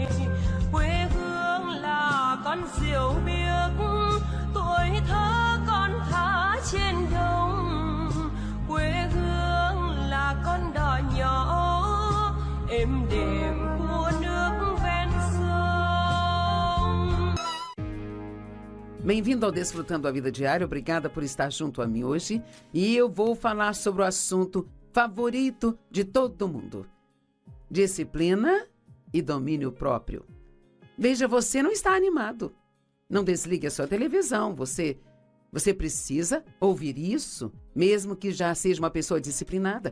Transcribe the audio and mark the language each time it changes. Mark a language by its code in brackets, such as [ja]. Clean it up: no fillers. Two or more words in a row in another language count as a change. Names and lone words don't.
[vi] Quê hương là con diều biếc, tuổi thơ con thả trên đồng. Quê hương là con đò nhỏ êm đềm của nước ven sông. [pt] Bem-vindo ao Desfrutando a Vida Diária, obrigada por estar junto a mim hoje. E eu vou falar sobre o assunto favorito de todo mundo: disciplina e domínio próprio. Veja, você não está animado. Não desligue a sua televisão, você precisa ouvir isso, mesmo que já seja uma pessoa disciplinada.